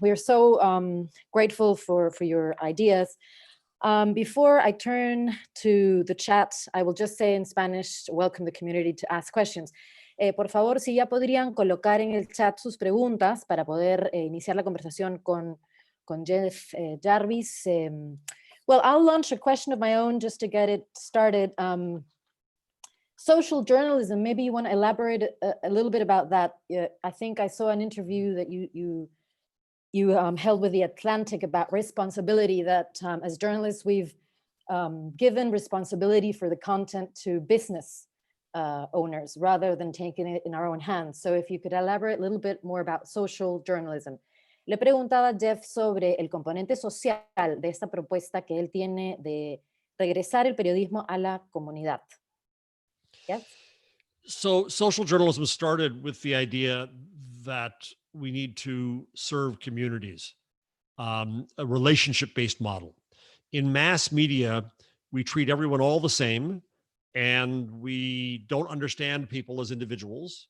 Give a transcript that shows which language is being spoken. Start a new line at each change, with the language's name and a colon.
English: We are so grateful for your ideas. Before I turn to the chat, I will just say in Spanish, welcome the community to ask questions.
Spanish: Por favor, si ya podrían colocar en el chat sus preguntas para poder iniciar la conversación con con Jeff Jarvis.
English: Well, I'll launch a question of my own just to get it started. Social journalism, maybe you want to elaborate a little bit about that. I think I saw an interview that you held with The Atlantic about responsibility, that as journalists, we've given responsibility for the content to business owners rather than taking it in our own hands. So if you could elaborate a little bit more about social journalism.
Spanish: Le preguntaba a Jeff sobre el componente social de esta propuesta que él tiene de regresar el periodismo a la comunidad.
English: Yes? So social journalism started with the idea that we need to serve communities, a relationship-based model. In mass media, we treat everyone all the same, and we don't understand people as individuals.